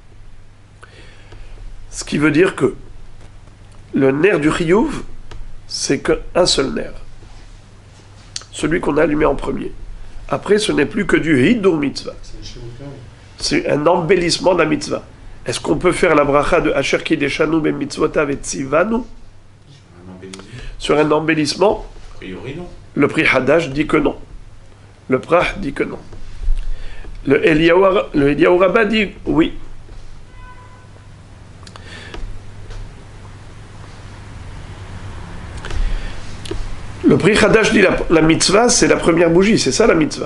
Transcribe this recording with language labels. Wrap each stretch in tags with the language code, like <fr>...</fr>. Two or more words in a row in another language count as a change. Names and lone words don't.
<fr>Ce qui veut dire que le ner du chiyuv, c'est qu'un seul ner. Celui qu'on a allumé en premier. Après, ce n'est plus que du</fr> <he>הידור מצווה.</he> <fr>C'est un embellissement de la mitzvah. Est-ce qu'on peut faire la bracha de</fr> <he>אשר קדשנו במצוותיו וציוונו</he> <fr>sur un embellissement? A priori, non. Le Pri Hadash dit que non. Le Prach dit que non. Le Eliyahu Rabbah dit oui. Le Pri Hadash dit la mitzvah, c'est la première bougie, c'est ça la mitzvah.</fr>